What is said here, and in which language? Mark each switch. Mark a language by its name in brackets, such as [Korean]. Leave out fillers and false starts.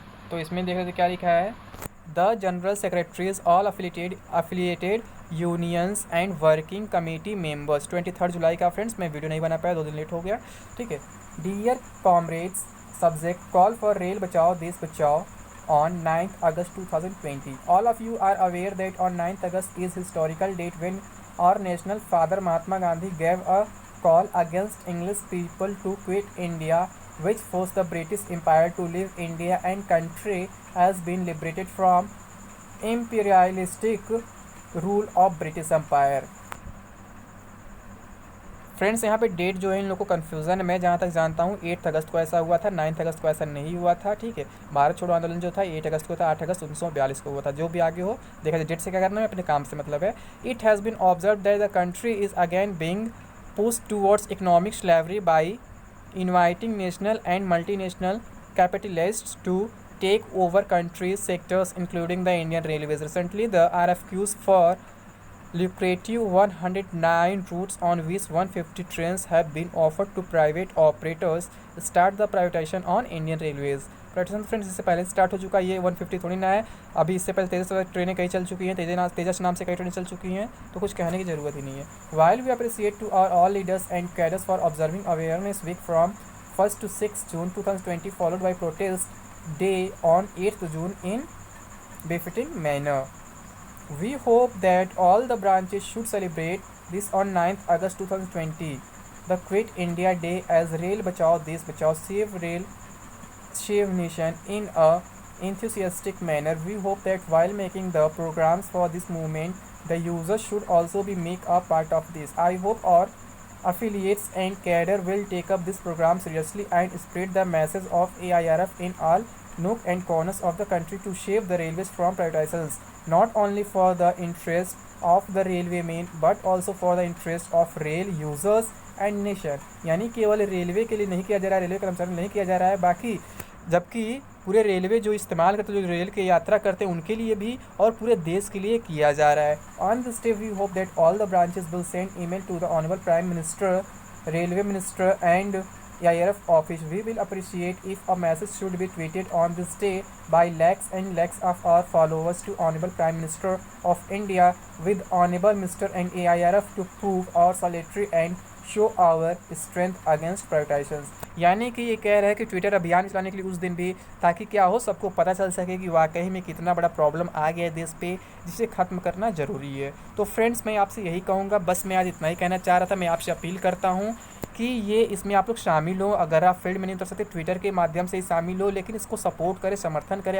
[Hindi] तो इसमें देख सकते क्या लिखा है, [English] The general secretaries all affiliated unions and working committee members. [Hindi] 23 जुलाई का फ्रेंड्स, मैं वीडियो नहीं बना पाया, 2 दिन लेट हो गया, ठीक है। [English] Dear comrades, subject call for rail बचाओ देश बचाओ on 9th August 2020. All of you are aware that on 9th August is historical date when our national father Mahatma Gandhi gave a call against English people to quit India, which forced the British Empire to leave India, and country has been liberated from imperialistic rule of British Empire. [Hindi] Friends यहाँ पे date जो है इन लोगों को confusion है। मैं जहाँ तक जानता हूँ 8 अगस्त को ऐसा हुआ था, 9 अगस्त को ऐसा नहीं हुआ था, ठीक है। भारत छोड़ो आंदोलन जो था 8 अगस्त को था, 8 अगस्त 1942 को हुआ था। जो भी आगे हो देखा जाए, डेट से क्या करना है, अपने काम से मतलब है। [English] It has been observe that the country is again being pushed towards economic slavery by inviting national and multinational capitalists to take over countries sectors including the Indian Railways. Recently, the RFQs for lucrative 109 routes on which 150 trains have been offered to private operators start the privatization on Indian Railways. [Hindi] Privatisation friends इससे पहले start हो चुका है, ये 150 थोड़ी ना है। अभी इससे पहले तेजस ट्रेनें कई चल चुकी हैं, तेजस नाम से कई ट्रेनें चल चुकी हैं, तो कुछ कहने की ज़रूरत ही नहीं है। [English] While we appreciate to our all leaders and cadres for observing awareness week from 1st to 6th June 2020 followed by protest day on 8th June in befitting manner. We hope that all the branches should celebrate this on 9th August 2020, the Quit India Day, as Rail Bachao Desh Bachao Save Rail Save Nation in a enthusiastic manner. We hope that while making the programs for this movement, the users should also be make a part of this. I hope our affiliates and cadre will take up this program seriously and spread the message of AIRF in all nook and corners of the country to save the railways from privatizations, not only for the interest of the railwaymen but also for the interest of rail users and nation. [Hindi] यानी केवल railway के लिए नहीं किया जा रहा है, railway कर्मचारी नहीं किया जा रहा है, बाकी जबकि पूरे रेलवे जो इस्तेमाल करते जो रेल की यात्रा करते हैं उनके लिए भी और पूरे देश के लिए किया जा रहा है। [English] On this day we hope that all the branches will send email to the honourable prime minister, railway minister and AIRF office. We will appreciate if a message should be tweeted on this day by lakhs and lakhs of our followers to Honorable Prime Minister of India with Honorable Mr. and AIRF to prove our solidarity and show our strength against privatizations. [Hindi] यानी कि ये कह रहे हैं कि Twitter अभियान चलाने के लिए उस दिन भी, ताकि क्या हो, सबको पता चल सके कि वाकई में कितना बड़ा प्रॉब्लम आ गया है देश पे, जिसे ख़त्म करना ज़रूरी है। तो फ्रेंड्स मैं आपसे यही कहूँगा, बस मैं आज इतना ही कहना चाह रहा था। मैं आपसे अपील करता हूँ कि ये इसमें आप लोग शामिल हो। अगर आप फील्ड में नहीं उतर सकते ट्विटर के माध्यम से ही शामिल हो, लेकिन इसको सपोर्ट करें, समर्थन करें।